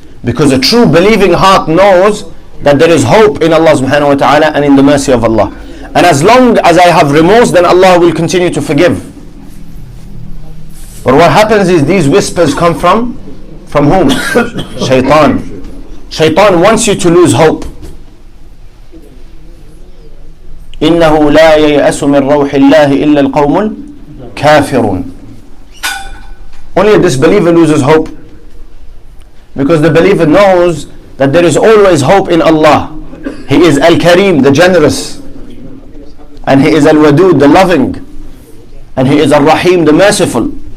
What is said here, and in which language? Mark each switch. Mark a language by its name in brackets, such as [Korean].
[English] Because a true believing heart knows that there is hope in Allah subhanahu wa ta'ala and in the mercy of Allah. And as long as I have remorse, then Allah will continue to forgive. But what happens is these whispers come from whom? Shaitan. Shaitan wants you to lose hope. [Arabic] إنه لا ييأس من روح الله إلا القوم الكافرون. [English] Only a disbeliever loses hope, because the believer knows that there is always hope in Allah. He is Al-Kareem, the generous, and He is Al-Wadud, the loving, and He is Al-Rahim, the merciful.